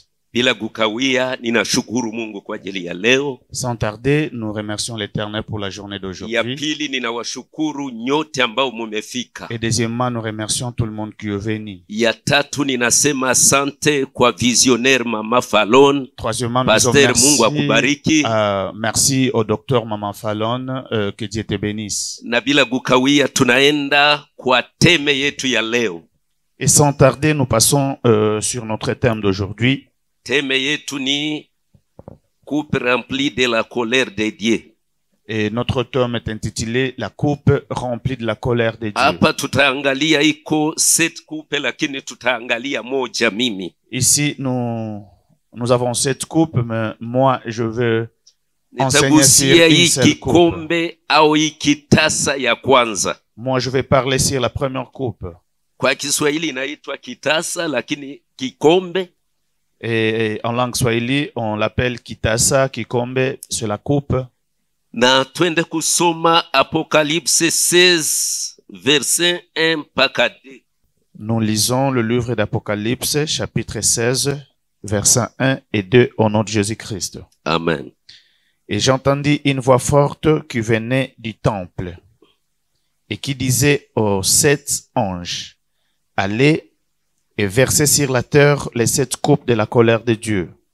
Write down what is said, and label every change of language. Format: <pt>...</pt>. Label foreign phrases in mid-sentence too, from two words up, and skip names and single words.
<sw>Bila kukawia, ninashukuru Mungu kwa ajili ya leo.</sw> <fr>Sans tarder, nous remercions l'Éternel pour la journée d'aujourd'hui.</fr> <sw>Ya pili, ninawashukuru nyote ambao mumefika.</sw> <fr>Et deuxièmement, nous remercions tout le monde qui est venu.</fr> <sw>Ya tatu, ninasema asante kwa visionnaire Mama Fallon.</sw> <fr>Troisièmement, nous Pasteur,</fr> <sw>Mungu akubariki.</sw> <fr>Merci au docteur Maman Fallon, que Dieu te bénisse.</fr> <sw>Na bila kukawia, tunaenda kwa teme yetu ya leo.</sw> <fr>Et sans tarder, nous passons sur notre thème d'aujourd'hui.</fr> <sw>Teme yetu ni</sw> <fr>coupe remplie de la colère de Dieu. Et notre thème est intitulé La coupe remplie de la colère de Dieu.</fr> <sw>Hapa tutaangalia iko set coupe lakini tutaangalia moja mimi.</sw> <fr>Ici nous avons 7 coupes, mais moi je veux enseigner sur une seule coupe.</fr> <sw>Kikombe au kitasa ya kwanza.</sw> <fr>Moi je vais parler sur la première coupe.</fr> <sw>Kwa Kiswahili inaitwa kitasa lakini kikombe.</sw> <fr>Et en langue swahili, on l'appelle</fr> <sw>kitasa, kikombe,</sw> <fr>c'est la coupe.</fr> <sw>Na twende kusoma Apocalypse 16, verset 1 mpaka 2.</sw> <fr>Nous lisons le livre d'Apocalypse, chapitre 16, versets 1 et 2, au nom de Jésus-Christ. Amen. Et j'entendis une voix forte qui venait du temple et qui disait aux 7 anges, allez et versez sur la terre les 7 coupes de la colère de Dieu.</fr>